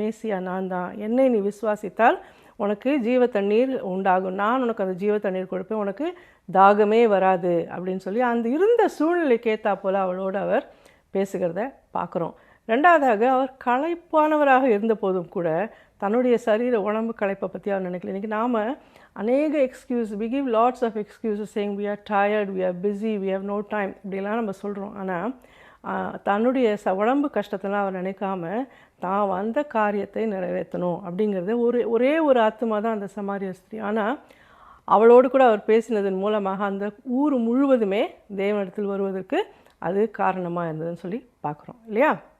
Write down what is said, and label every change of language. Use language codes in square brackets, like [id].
[ta] மேசியா நான் தான், என்னை நீ விசுவாசித்தால் உனக்கு ஜீவ தண்ணீர் உண்டாகும், நான் உனக்கு அந்த ஜீவ தண்ணீர் கொடுப்பேன், உனக்கு தாகமே வராது அப்படின்னு சொல்லி அந்த இருந்த சூழ்நிலைக்கு ஏற்றா போல் அவளோடு அவர் பேசுகிறத பார்க்குறோம். ரெண்டாவதாக, அவர் களைப்பானவராக இருந்த போதும் கூட தன்னுடைய சரீர உடம்பு களைப்பை பற்றி அவர் நினைக்கல. இன்றைக்கி நாம் அநேக excuse, [en] we give lots of excuses saying we are tired, we are busy, we have no time [ta] இப்படிலாம் நம்ம சொல்கிறோம். ஆனால் தன்னுடைய உடம்பு கஷ்டத்தெல்லாம் அவர் நினைக்காம தான் வந்த காரியத்தை நிறைவேற்றணும் அப்படிங்கிறது ஒரே ஒரு ஆத்மா தான் அந்த சமாரிய ஸ்திரீ. ஆனால் அவளோடு கூட அவர் பேசினதன் மூலமாக அந்த ஊர் முழுவதுமே தேவனிடத்தில் வருவதற்கு அது காரணமாக இருந்ததுன்னு சொல்லி பார்க்குறோம் இல்லையா.